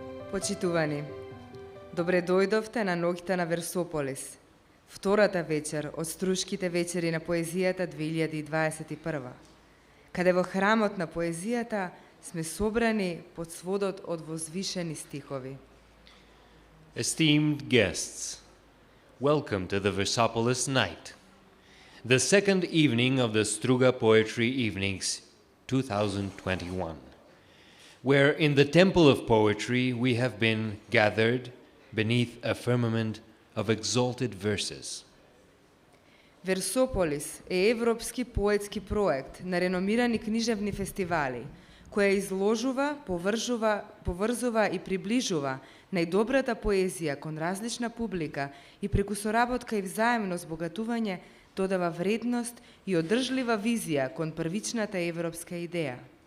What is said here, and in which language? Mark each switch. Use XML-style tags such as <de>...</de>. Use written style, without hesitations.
<mk>Почитувани, добре дојдовте на ноќта на Версополис, втората вечер од Струшките вечери на поезијата 2021, каде во храмот на поезијата сме собрани под сводот од возвишени стихови.</mk> <en>Esteemed guests, welcome to the Versopolis Night, the second evening of the Struga Poetry Evenings 2021, where in the Temple of Poetry we have been gathered beneath a firmament of exalted verses.</en> <mk>Версополис е европски поетски проект на реномирани книжевни фестивали, која изложува, поврзува и приближува најдобрата поезија кон различна публика и преку соработка и взаемно збогатување додава вредност и одржлива визија кон првичната европска идеја.</mk>